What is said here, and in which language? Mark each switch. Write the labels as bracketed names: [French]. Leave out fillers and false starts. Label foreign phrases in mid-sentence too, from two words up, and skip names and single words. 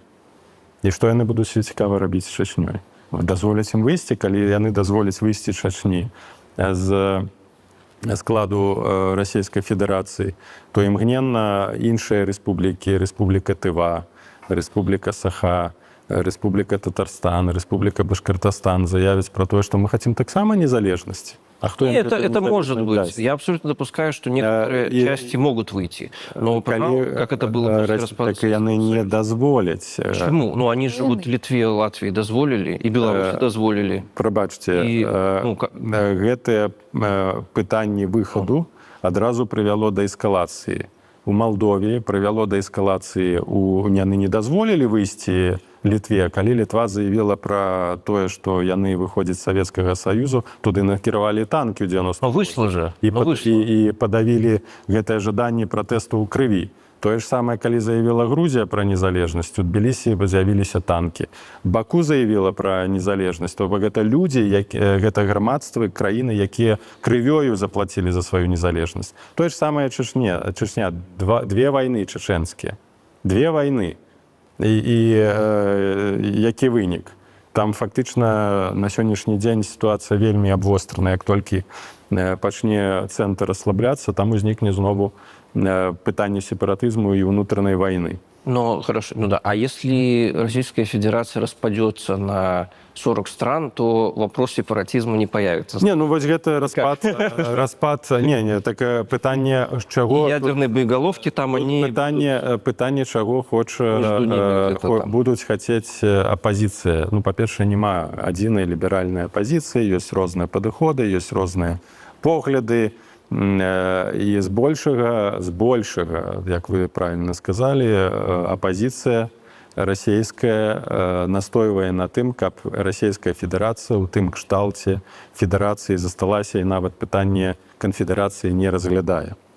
[Belarusian] І што яны будуць цікава рабіць з Чачнёй? Дазволяць ім выйсці, калі яны дазволяць выйсці Чачні з складу Расійскай Федэрацыі, то імгненна іншыя рэспублікі, Рэспубліка Тыва, Рэспубліка Саха, Рэспубліка Татарстан, Рэспубліка Башкортостан заявяць про тое, што [Russian] мы хотим [Belarusian] таксама незалежнасці. [Russian] А кто Это может быть. Я абсолютно допускаю, что некоторые части могут выйти. Но потом, как это было после распада [Belarusian] так яны не дазволяць. [Russian] Почему? Ну, они живут в Литве, Латвии дозволили, и Беларуси дозволили. [Belarusian] Прабачце, гэтыя пытанні выхаду адразу прывяло да эскалацыі. У Малдове прывяло да эскалацыі. Яны не дазволілі выйсці Літве, калі Літва заявіла пра тое, што яны выходзяць з Савецкага Саюзу, туды накіравалі танкі ў 90-х. [Russian] Но вышло же. [Belarusian] І падавілі гэтае жаданне пратэсту ў крыві. Тое ж самае, калі заявіла Грузія пра незалежнасць, у Тбілісі з'явіліся танкі. Баку заявіла пра незалежнасць, то гэта людзі, гэта грамадствы, краіны, якія крывёю заплацілі за сваю незалежнасць. Тое ж самае Чачня. Две вайны чачэнскія. Две вайны. І які вынік? Там фактычна на сённяшні дзень сітуацыя вельмі абвострана. Як толькі пачне цэнтр расслабляцца, там узнікне знову пытанне сепаратызму і ўнутранай вайны. [Russian] Но хорошо, ну да. А если Российская Федерация распадется на 40 стран, то вопрос сепаратизма не появится. Не, ну вот это распад, [Belarusian] так пытанне чаго... [Russian] Ядерные боеголовки там, они... [Belarusian] Пытанне чаго будуць хацець апозіцыя. Ну, па-першае, няма адзінай ліберальнай апозіцыі, ёсць розныя падыходы, ёсць розныя погляды. І збольшага, як [Russian] вы правильно сказали, [Belarusian] апозіцыя расійская настойвае на тым, каб Расійская Федэрацыя ў тым кшталце федэрацыі засталася, і нават пытанне канфедэрацыі не разглядае.